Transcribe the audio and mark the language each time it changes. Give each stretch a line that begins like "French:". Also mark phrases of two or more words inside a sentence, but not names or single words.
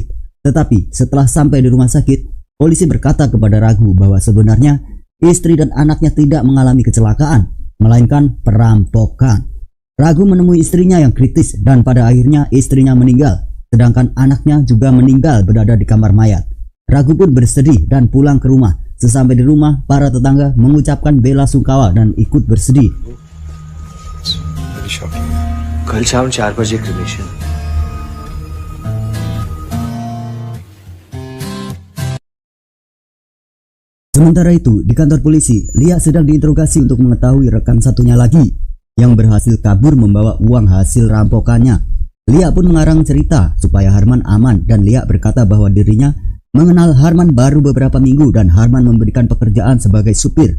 Indonesian: Tetapi setelah sampai di rumah sakit, polisi berkata kepada Raghu bahwa sebenarnya istri dan anaknya tidak mengalami kecelakaan, melainkan perampokan. Raghu menemui istrinya yang kritis dan pada akhirnya istrinya meninggal, sedangkan anaknya juga meninggal berada di kamar mayat. Raghu pun bersedih dan pulang ke rumah. Sesampai di rumah, para tetangga mengucapkan bela sungkawa dan ikut bersedih.
Hindi: कल शाम 4 बजे क्रिमेशन।
Indonesian: Sementara itu, di kantor polisi, Liak sedang diinterogasi untuk mengetahui rekan satunya lagi yang berhasil kabur membawa uang hasil rampokannya. Liak pun mengarang cerita supaya Harman aman dan Liak berkata bahwa dirinya mengenal Harman baru beberapa minggu dan Harman memberikan pekerjaan sebagai supir.